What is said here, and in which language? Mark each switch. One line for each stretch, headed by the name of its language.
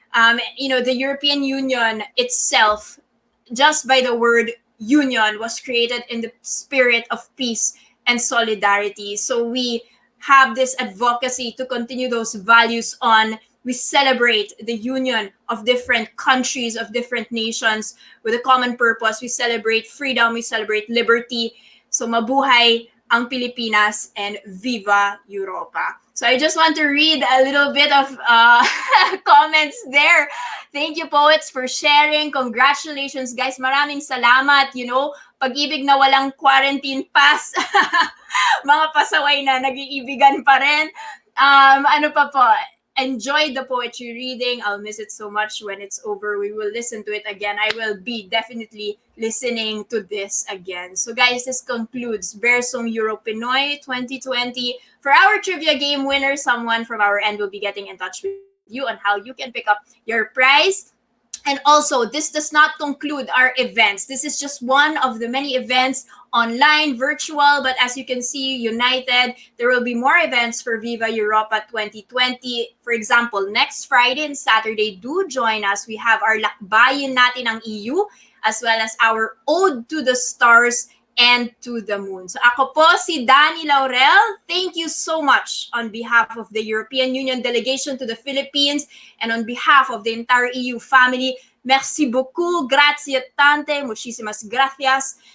English: The European Union itself, just by the word union, was created in the spirit of peace and solidarity. So we have this advocacy to continue those values on. We celebrate the union of different countries, of different nations with a common purpose. We celebrate freedom, we celebrate liberty.
Filipino: So mabuhay ang Pilipinas and Viva Europa.
English: So I just want to read a little bit of comments there. Thank you, poets, for sharing. Congratulations, guys.
Filipino: Maraming salamat. Pag-ibig na walang quarantine pass. Mga pasaway na nag-iibigan pa rin. Ano pa po?
English: Enjoyed the poetry reading. I'll miss it so much when it's over. We will listen to it again. I will be definitely listening to this again. So guys, this concludes Bersong EuroPinoy 2020. For our trivia game winner, someone from our end will be getting in touch with you on how you can pick up your prize. And also, this does not conclude our events. This is just one of the many events, online, virtual, but as you can see, united. There will be more events for Viva Europa 2020. For example, next Friday and Saturday, do join us. We have our Lakbayin natin ang EU, as well as our Ode to the Stars and to the Moon.
Filipino: So ako po si
English: Danny Laurel. Thank you so much on behalf of the European Union delegation to the Philippines and on behalf of the entire EU family.
French: Merci beaucoup,
Italian: grazie tante,
Spanish: muchísimas gracias.